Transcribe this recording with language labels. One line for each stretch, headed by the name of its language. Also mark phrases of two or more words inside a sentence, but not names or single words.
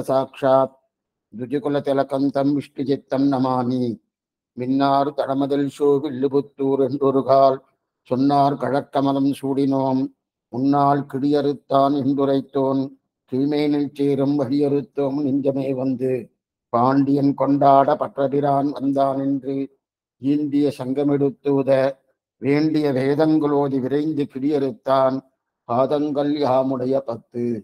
Sanskrit: साक्षात् द्विजकुलतिलकं विष्णुचित्तं नमामि
Tamil: மின்னார் தடமதிள் சூழ் வில்லிபுத்தூர் என்றொருகால் சொன்னார் கழக்கமலம் சூடினோம் முன்னால் கிடியறுத்தான் என்றுரைத்தோன் கீழ்மேனில் சேரும் வழியறுத்தோம் நெஞ்சமே வந்து பாண்டியன் கொண்டாட பற்றபிரான் வந்தான் என்று ஈண்டிய சங்கமெடுத்தூத வேண்டிய வேதங்களோதி விரைந்து கிடியறுத்தான் பாதங்கள் யாமுடைய 10.